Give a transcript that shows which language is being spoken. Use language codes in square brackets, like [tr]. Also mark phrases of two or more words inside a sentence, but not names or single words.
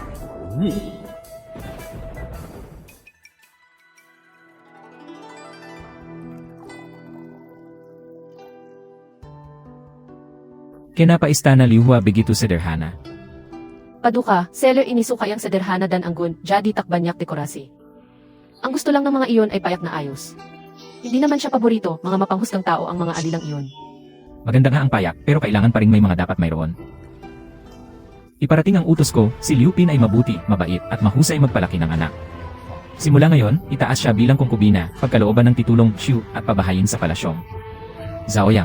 [id] Kenapa istana Liuhua begitu sederhana? Paduka, seller ini suka yang sederhana dan anggun, jadi tak banyak dekorasi. [tl] Ang gusto lang ng mga iyon ay payak na ayos. Hindi naman siya paborito, mga mapanghusgang tao ang mga alilang iyon. Maganda nga ang payak, pero kailangan pa rin may mga dapat mayroon. Iparating ang utos ko, si Liu Bin ay mabuti, mabait, at mahusay magpalaki ng anak. Simula ngayon, itaas siya bilang kongkubina, pagkalooban ng titulong Shu at pabahayin sa palasyong Zaoyang.